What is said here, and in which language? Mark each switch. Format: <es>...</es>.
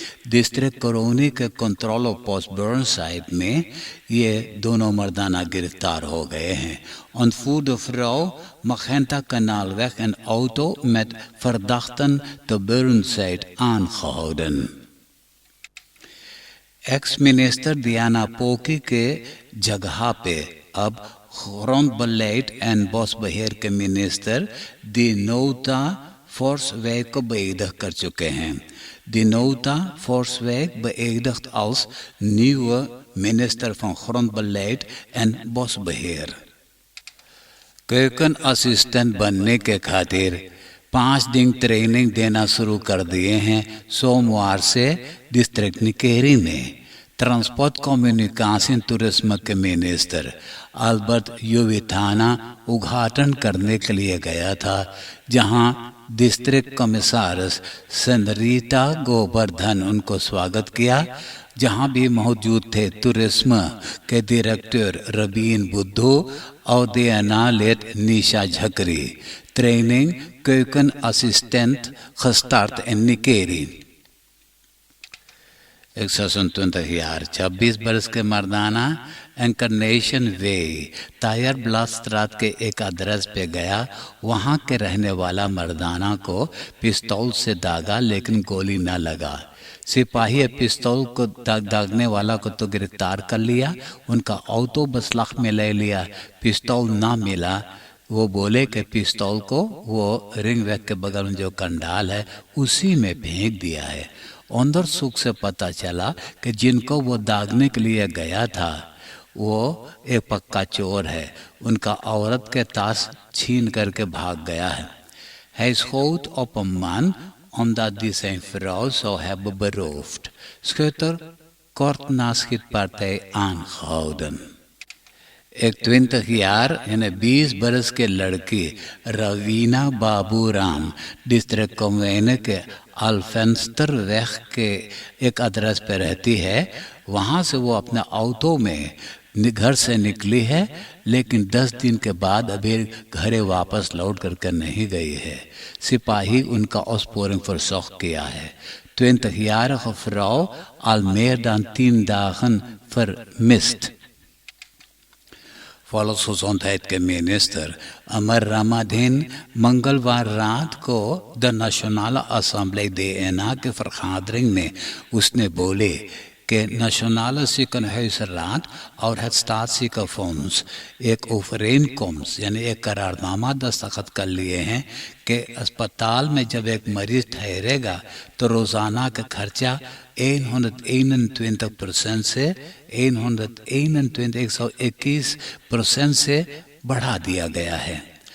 <hns>डिस्ट्रिक्ट कोरोनी के कंट्रोल ऑफ पोस्ट बर्न साइड में ये दोनों मर्दाना गिरफ्तार हो गए हैं।</hns> <nl>Ontvoer de vrouw Magenta Kanaalweg en auto met verdachten te Burnside aangehouden।</nl> <hns>एक्स मिनिस्टर दियाना पोकी के जगह पे अब</hns> <nl>grondbeleid en bosbeheer</nl> <hns>के मिनिस्टर Dinota Forswijk को beëdigd कर चुके हैं।</hns> <nl>Dinota Forswijk beëdigd als nieuwe minister van grondbeleid en bosbeheer।</nl> <hns>कeuken असिस्टेंट बनने के खातिर 5 दिन ट्रेनिंग देना शुरू कर दिए हैं। सोमवार से डिस्ट्रिक्ट निकेरी में ट्रांसपोर्ट कम्युनिकेशन टूरिज्म के मिनिस्टर अल्बर्ट युविथाना उद्घाटन करने के लिए गया था, जहां डिस्ट्रिक्ट कमिश्नर सेनरीटा गोवर्धन उनको स्वागत किया। जहां भी मौजूद थे टूरिज्म के डायरेक्टर रबीन बुद्धू और दियानालेट निशा झकरी।</hns> <nl>ट्रेनिंग keuken assistent gestart in Nikeri।</nl> <hns>127 jaar 26 बरस के मर्दाना इंकरनेशन वे तायर ब्लास्त्रात के एक एड्रेस पे गया। वहाँ के रहने वाला मर्दाना को पिस्तौल से दागा, लेकिन गोली न लगा। सिपाही पिस्तौल को दागने वाला को तो गिरफ्तार कर लिया, उनका ऑटो बसलाख में ले लिया। पिस्तौल ना मिला। वो बोले कि पिस्तौल को वो रिंग वैक के बगल में जो कंडाल है उसी में फेंक दिया है। अंदर सुख से पता चला कि जिनको वो दागने के लिए गया था वो एक पक्का चोर है। उनका औरत के ताश छीन करके भाग गया है।</hns> <nl>Hij schoot op een man omdat die zijn vrouw zou hebben beroofd. Schutter kort na schietpartij aangehouden.</nl> <hns>एक 20 jaar यानी 20 बरस के लड़की रवीना बाबूराम डिस्ट्रिक्ट कोमेन के अल्फेंस्टर वेख के एक एड्रेस पे रहती है। वहाँ से वो अपने ऑटो में घर से निकली है, लेकिन 10 दिन के बाद अभी घरे वापस लौट करके नहीं गई है। सिपाही उनका</hns> <nl>opsporing verzocht</nl> <hns>किया है।</hns> <nl>20-jarige vrouw al meer dan 10 dagen vermist।</nl> <hns>Volksgezondheid के मिनिस्टर अमर रामाधीन मंगलवार रात को द नेशनल असेंबली दे एना के vergadering में उसने बोले कि Nationale Ziekenhuisraad और het Staatsziekenfonds एक overeenkomst यानी एक करारनामा दस्तखत कर लिए हैं कि अस्पताल में जब एक मरीज ठहरेगा तो रोज़ाना का खर्चा 121% से 121% से बढ़ा दिया गया है।</hns>